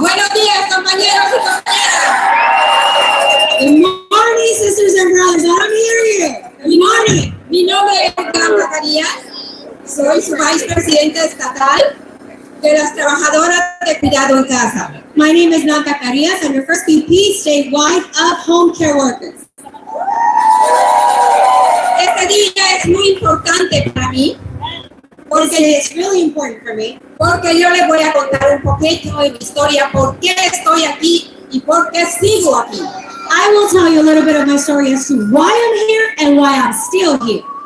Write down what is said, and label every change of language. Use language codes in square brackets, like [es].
[es] Buenos días, compañeros y compañeras. [en] Good morning, sisters and brothers. I don't hear you. Good morning. [es] Mi nombre es Blanca Carías. Soy su vicepresidenta estatal de las trabajadoras de cuidado en casa. [en] My name is Blanca Carías. I'm your first VP statewide of home care workers. [es] Este día es muy importante para mí. Porque [en] it's really important for me. [es] Porque yo les voy a contar un poquito de mi historia, por qué estoy aquí y por qué sigo aquí. [en] I will tell you a little bit of my story as to why I'm here and why I'm still here.